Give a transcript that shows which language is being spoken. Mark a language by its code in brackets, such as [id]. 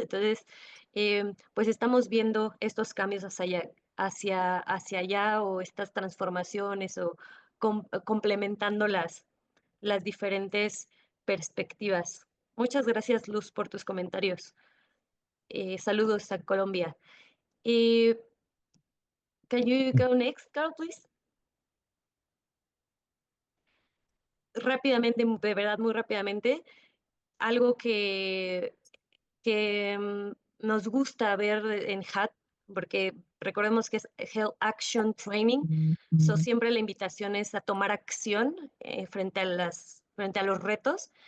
[es] Entonces, pues estamos viendo estos cambios hacia allá o estas transformaciones o complementando las diferentes perspectivas. Muchas gracias, Luz, por tus comentarios. Saludos a Colombia. [en] Can you go next, Karl, please? [es] Rápidamente, de verdad, muy rápidamente, algo que nos gusta ver en HAT, porque recordemos que es Health Action Training, siempre la invitación es a tomar acción frente a los retos.